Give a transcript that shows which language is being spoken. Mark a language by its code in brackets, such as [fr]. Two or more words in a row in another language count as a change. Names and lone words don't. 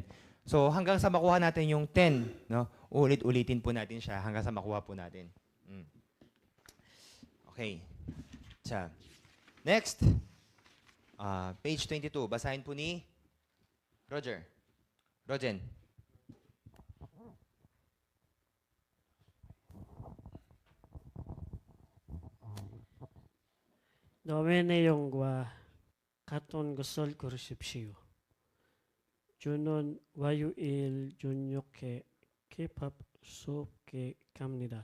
[tl] So, hanggang sa makuha natin yung 10, no? Ulit-ulitin po natin siya hanggang sa makuha po natin. [en] Okay. 자, next. [tl] Page 22. Basahin po ni Rogen. [ko] 다음의 내용과 같은 것을 고르십시오. 주는 화요일 저녁에 K-pop 수업에 갑니다.